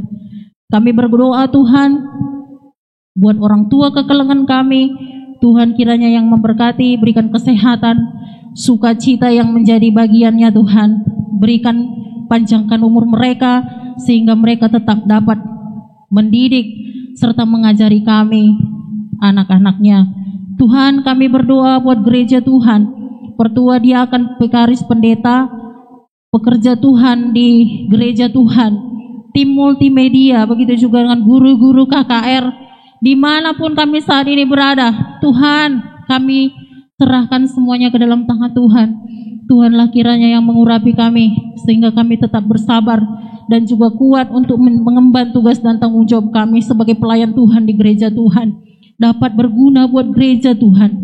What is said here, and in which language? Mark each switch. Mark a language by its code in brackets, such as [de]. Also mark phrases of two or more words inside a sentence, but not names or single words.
[id] Kami berdoa Tuhan, buat orang tua kekelengan kami, Tuhan kiranya yang memberkati, berikan kesehatan, sukacita yang menjadi bagiannya Tuhan. Berikan, panjangkan umur mereka, sehingga mereka tetap dapat mendidik serta mengajari kami, anak-anaknya. Tuhan, kami berdoa buat gereja Tuhan, pertua diakan, pekaris, pendeta, pekerja Tuhan di gereja Tuhan, tim multimedia, begitu juga dengan guru-guru KKR, dimanapun kami saat ini berada. Tuhan, kami serahkan semuanya ke dalam tangan Tuhan. Tuhanlah kiranya yang mengurapi kami, sehingga kami tetap bersabar dan juga kuat untuk mengemban tugas dan tanggung jawab kami sebagai pelayan Tuhan di gereja Tuhan, dapat berguna buat gereja Tuhan.